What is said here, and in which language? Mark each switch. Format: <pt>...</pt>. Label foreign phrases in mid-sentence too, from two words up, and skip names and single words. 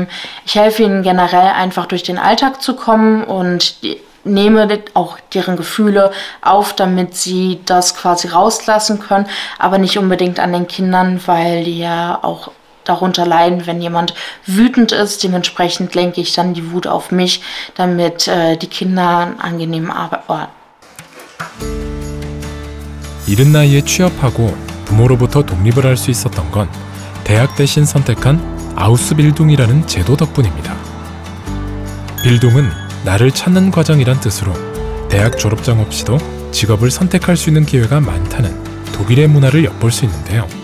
<de>Ich helfe ihnen generell einfach durch den Alltag zu kommen und nehme auch deren Gefühle auf, damit sie das quasi rauslassen können, aber nicht unbedingt an den Kindern, weil die ja auch darunter leiden, wenn jemand wütend ist. Dementsprechend lenke ich dann die Wut auf mich, damit die Kinder einen angenehmen Arbeit.</de> <ko>이른 나이에 취업하고 부모로부터 독립을 할 수 있었던 건 대학 대신 선택한 아우스빌둥이라는 제도 덕분입니다. 빌둥은 나를 찾는 과정이란 뜻으로 대학 졸업장 없이도 직업을 선택할 수 있는 기회가 많다는 독일의 문화를 엿볼 수 있는데요.</ko>